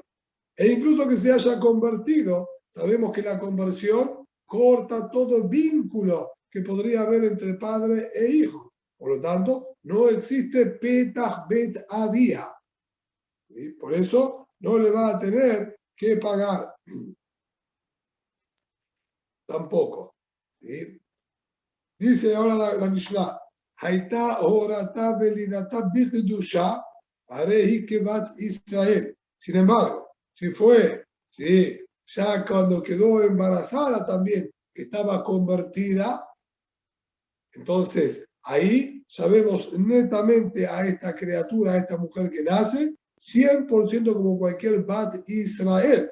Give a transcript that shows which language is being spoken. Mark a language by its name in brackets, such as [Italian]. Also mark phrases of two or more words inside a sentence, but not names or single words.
[Spanish] E incluso que se haya convertido, sabemos que la conversión corta todo vínculo que podría haber entre padre e hijo. Por lo tanto, no existe [Hebrew] פתח בית אביה. [Spanish] ¿Sí? Por eso no le va a tener que pagar tampoco. ¿Sí? Dice ahora la Mishnah, [Hebrew] הייתה הורתה ולידתה בקדושה הרי כבת ישראל. [Spanish] Sin embargo, si fue, ¿sí? Ya cuando quedó embarazada también, que estaba convertida, entonces ahí sabemos netamente a esta criatura, a esta mujer que nace, 100% como cualquier [Hebrew] בת ישראל.